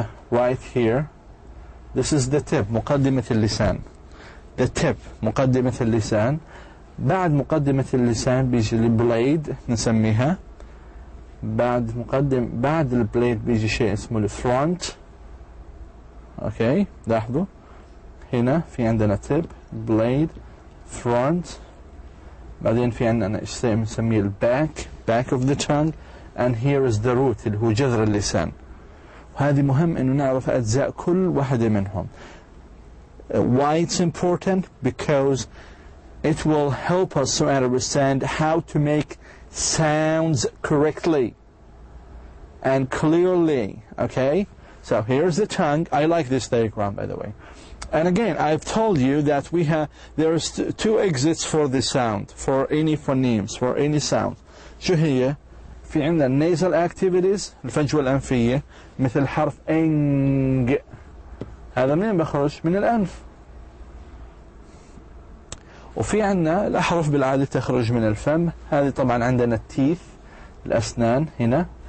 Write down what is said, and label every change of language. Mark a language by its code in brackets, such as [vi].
[en] Right here this is the tip، [ar] مقدمة اللسان. the tip مقدمة اللسان. بعد مقدمة اللسان بيجي البليد نسميها. بعد البليد بيجي شيء اسمه الفرونت. اوكي لاحظوا هنا في عندنا tip blade front. بعدين في عندنا شيء بنسميه الباك [en] back of the tongue, and here is the root [ar] اللي هو جذر اللسان. وهذه مهم انه نعرف اجزاء كل واحدة منهم. [en] Why it's important? Because it will help us to understand how to make sounds correctly and clearly. Okay, so here's the tongue. I like this diagram, by the way. And again, I've told you that there's two exits for the sound, for any phonemes, for any sound. [ar] شو هي؟ في عندنا [en] nasal activities [ar] الفجوة الأنفية مثل حرف إنج. هذا منين بخرج؟ من الأنف. وفي عندنا الأحرف بالعادة تخرج من الفم. هذه طبعا عندنا التيث الأسنان هنا.